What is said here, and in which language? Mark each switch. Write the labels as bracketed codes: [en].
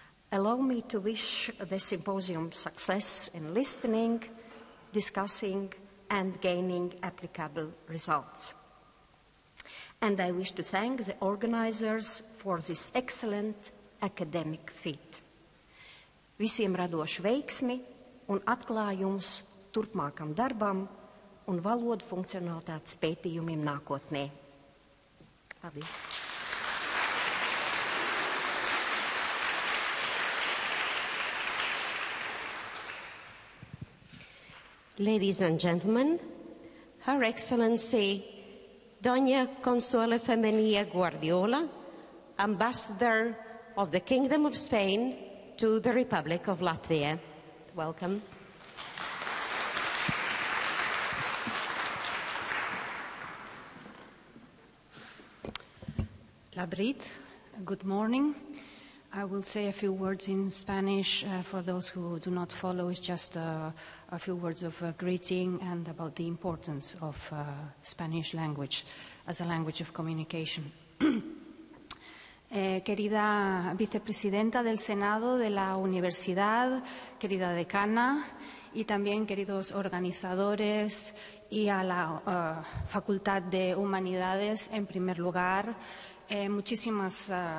[en] Allow me to wish the symposium success in listening, discussing, and gaining applicable results. And I wish to thank the organizers for this excellent academic feat. [lv] Visiem radošu veiksmi un atklājums turpmākam darbam un valodu funkcionalitātes pētījumiem nākotnē. Paldies! [en] Ladies and gentlemen, Her Excellency Doña Consuelo Femenia Guardiola, Ambassador of the Kingdom of Spain to the Republic of Latvia. Welcome. [lv] Labrit, [en] good morning. I will say a few words in Spanish for those who do not follow. It's just a few words of greeting and about the importance of Spanish language as a language of communication. [es] Querida vicepresidenta del Senado de la Universidad, querida decana y también queridos organizadores y a la Facultad de Humanidades, en primer lugar, muchísimas